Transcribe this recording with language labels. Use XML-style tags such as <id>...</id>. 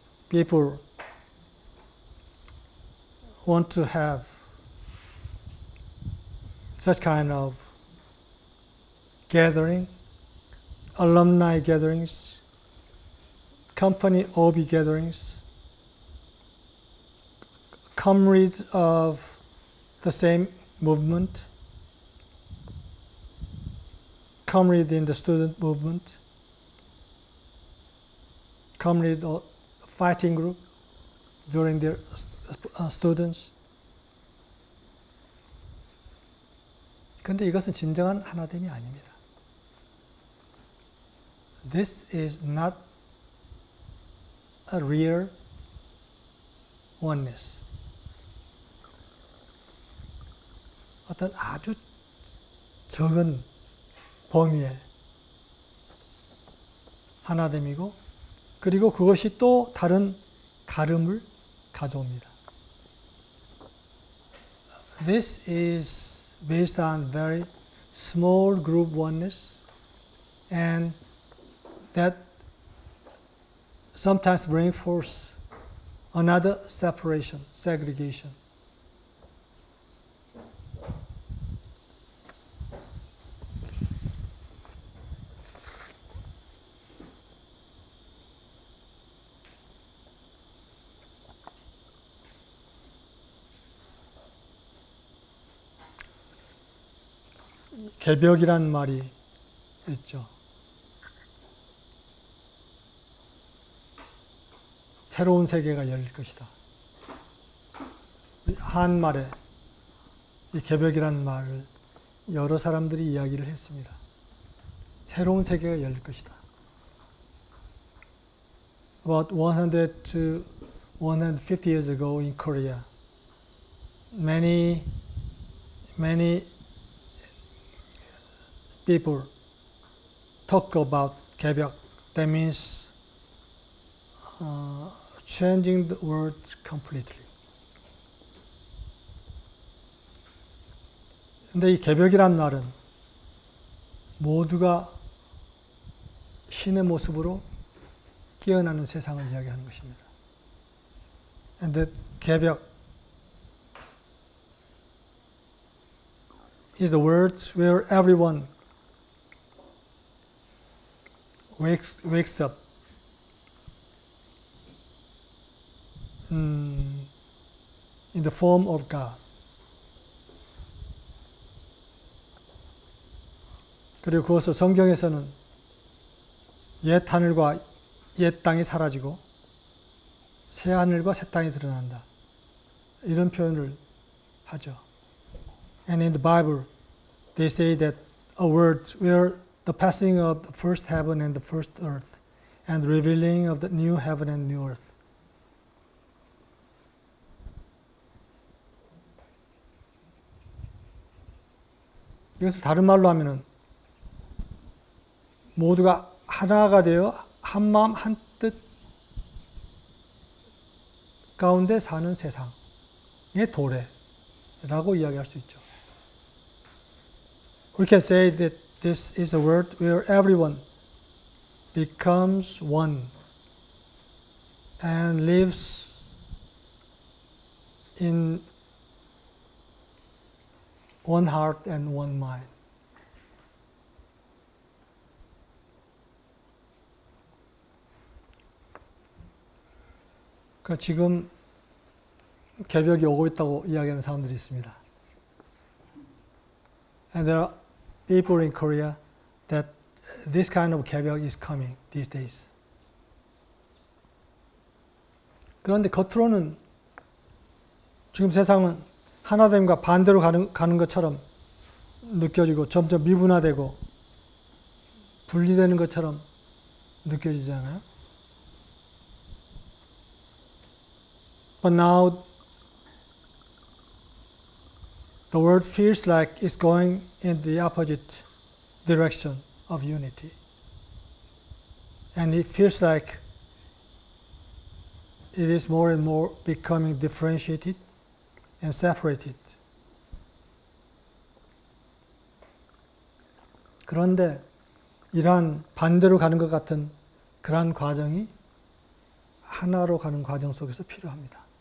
<en>people want to have such kind of gathering, alumni gatherings, company OB gatherings, comrades of the same movement, comrade in the student movement, comrade or fighting group during their students.</en> <ko>그런데 이것은 진정한 하나됨이 아닙니다.</ko> <en>This is not a real oneness.</en> <ko>어떤 아주 적은 범위의 하나됨이고, 그리고 그것이 또 다른 가름을 가져옵니다.</ko> <en>This is based on very small group oneness, and that sometimes bring forth another separation, segregation.</en> <ko>개벽이란 말이 있죠. 새로운 세계가 열릴 것이다. 한말에 이 개벽이란 말을 여러 사람들이 이야기를 했습니다. 새로운 세계가 열릴 것이다.</ko> <en>About 100 to 150 years ago in Korea, many people talk about 개벽. That means changing the world completely.</en> <ko>근데 이 개벽이란 말은 모두가 신의 모습으로 깨어나는 세상을 이야기하는 것입니다.</ko> <en>And that 개벽 is a word where everyone wakes up in the form of God.</en> <ko>그리고 그것을 성경에서는 옛 하늘과 옛 땅이 사라지고 새 하늘과 새 땅이 드러난다, 이런 표현을 하죠.</ko> <en>And in the Bible, they say that a world where the passing of the first heaven and the first earth, and revealing of the new heaven and new earth.</en> <ko>이것을 다른 말로 하면은 모두가 하나가 되어 한 마음 한 뜻 가운데 사는 세상의 도래라고 이야기할 수 있죠.</ko> <en>We can say that this is a world where everyone becomes one and lives in one heart and one mind.</en> <ko>그러니까 지금 개벽이 오고 있다고 이야기하는 사람들이 있습니다.</ko> <en>And there are people in Korea that this kind of 개벽 is coming these days.</en> <ko>그런데 겉으로는 지금 세상은 하나됨과 반대로 가는 것처럼 느껴지고 점점 미분화되고 분리되는 것처럼 느껴지잖아요.</ko> <en>But now the world feels like it's going in the opposite direction of unity. And it feels like it is more and more becoming differentiated and separated.</en> <ko>그런데 이러한 반대로 가는 것 같은 그러한 과정이 하나로 가는 과정 속에서 필요합니다.</ko>